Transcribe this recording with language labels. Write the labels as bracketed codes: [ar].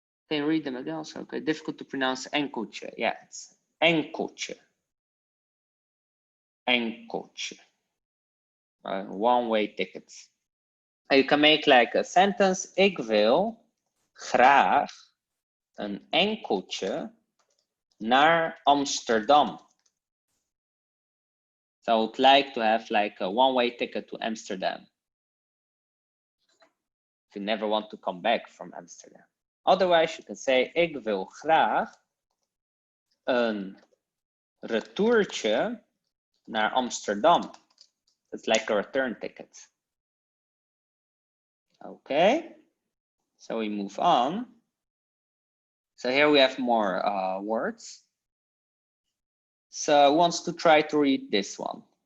[en] Can you read them again also? Okay, difficult to pronounce enkeltje. Yeah, it's enkeltje. Enkeltje. One-way tickets. You can make like a sentence. [nl] Ik wil graag een enkeltje naar Amsterdam. [en] So I would like to have like a one-way ticket to Amsterdam. If you never want to come back from Amsterdam. Otherwise, you can say, [nl] ik wil graag een retourtje naar Amsterdam. [en] It's like a return ticket. Okay, so we move on. So here we have more words. So who wants to try to read this one?